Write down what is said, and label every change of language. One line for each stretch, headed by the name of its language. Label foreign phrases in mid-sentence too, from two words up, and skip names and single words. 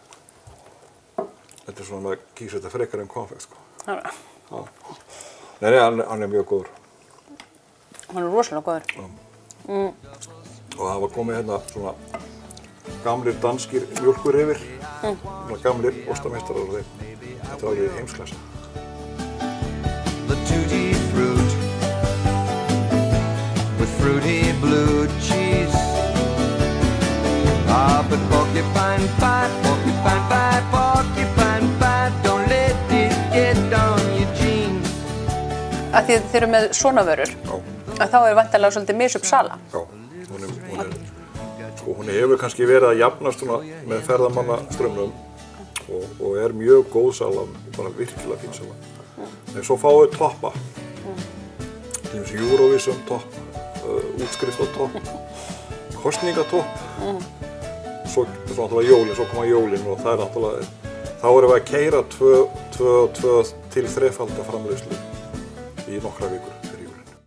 Icelandic: Þetta er svona með kýs þetta frekar en konfekt sko. Já. Nei, hann er mjög góður. Hann er rosalega góður. Og það var komið hérna svona gamlir danskir mjólkurrifir, svona gamlir ostameistarar og þetta er alveg heimsklassa.
English: The tutti fruit with fruity blue cheese. Ah, but porcupine pie, porcupine pie, porcupine pie, don't let it get on your jeans.
Icelandic: Að þið eru með svona vörur, að þá er væntanlega svolítið misjöfn sala. Já, hún hefur kannski verið að jafnast með ferðamannastraumnum og er mjög góð sala, bara virkilega fín sala. En svo fáum við toppa, til dæmis Eurovision topp, útskriftartopp, kosningatopp, svo náttúrulega jólin, svo koma jólin og það er náttúrulega, þá erum við að keyra 2 til 3-falda framleiðslu í nokkra vikur fyrir jólin.